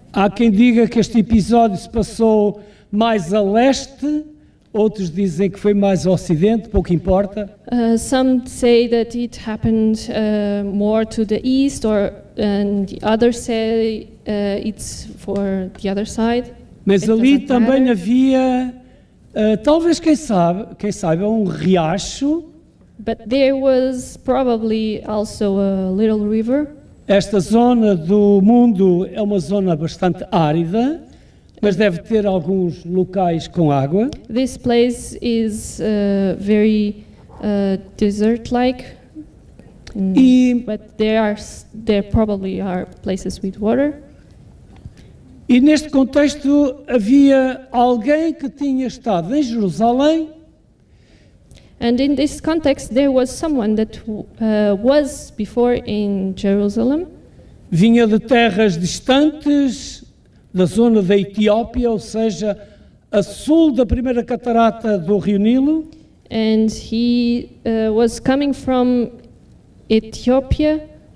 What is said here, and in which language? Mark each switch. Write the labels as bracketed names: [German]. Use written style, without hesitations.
[Portuguese] Há quem diga que este episódio se passou mais a leste, outros dizem que foi mais a ocidente, pouco importa. [English] Some say that it happened more to the east, and the others say it's for the other side. [Portuguese] Mas ali também havia, talvez quem saiba, um riacho. [English] But there was probably also a little river. [Portuguese] Esta zona do mundo é uma zona bastante árida, mas deve ter alguns locais com água. [English] This place is very desert-like, but there probably are places with water. [Portuguese] E neste contexto havia alguém que tinha estado em Jerusalém. [English] And in this context, there was someone that was before in Jerusalem. [Portuguese] Vinha de terras distantes, da zona da Etiópia, ou seja, a sul da primeira catarata do Rio Nilo. [English] And he was coming from Ethiopia,